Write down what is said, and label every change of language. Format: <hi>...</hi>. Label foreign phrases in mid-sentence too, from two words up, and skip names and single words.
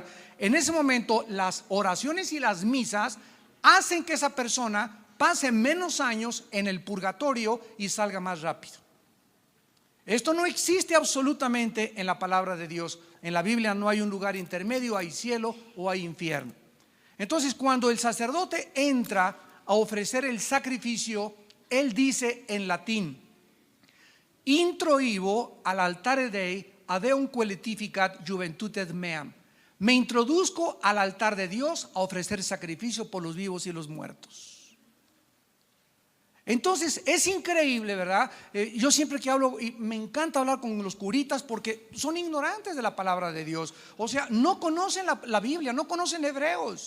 <es>En ese momento las oraciones y las misas hacen que esa persona pase menos años en el purgatorio y salga más rápido. Esto no existe absolutamente en la palabra de Dios. En la Biblia no hay un lugar intermedio, hay cielo o hay infierno. Entonces, cuando el sacerdote entra a ofrecer el sacrificio, él dice en latín:</es> <la>introibo al altare Dei ad eum quaeletificat juventutem meam.</la> <es>Me introduzco al altar de Dios a ofrecer sacrificio por los vivos y los muertos. Entonces es increíble, ¿verdad? Yo siempre que hablo, y me encanta hablar con los curitas, porque son ignorantes de la palabra de Dios. O sea, no conocen la Biblia, no conocen Hebreos.</es>